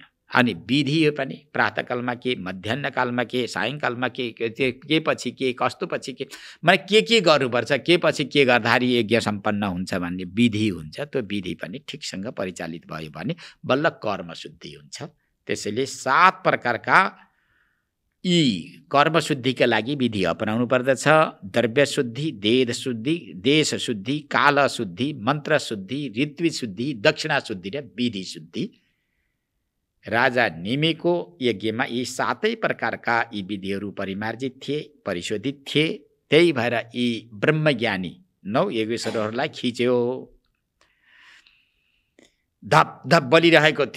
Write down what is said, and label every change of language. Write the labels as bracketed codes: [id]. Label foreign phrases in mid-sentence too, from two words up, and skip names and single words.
[ne] अनि विधि पनि प्रातःकालमा के, मध्याह्नकालमा के, सायङ्कालमा के पछि के, कस्तो पछि के, माने के गर्नुपर्छ, के पछि के गर्दाखेरि यज्ञ सम्पन्न हुन्छ भन्ने विधि हुन्छ। त्यो विधि पनि ठिकसँग परिचालित भयो भने बल्ल कर्म शुद्धि हुन्छ। त्यसैले 7 प्रकारका यी कर्म शुद्धिका लागि विधि अपनाउनु पर्दछ। द्रव्य शुद्धि, वेद शुद्धि, देश शुद्धि, काल शुद्धि, मन्त्र शुद्धि, ऋत्विज शुद्धि, दक्षिणा शुद्धि र विधि शुद्धि। राजा निमिको यज्ञमा यी 7 प्रकारका यी विधिहरू परिमार्जित थिए, परिशोधित थिए। त्यही भएर यी ब्रह्मज्ञानी 9 योगेश्वरहरूलाई खिच्यो। धप धप बलिरहेको थियो।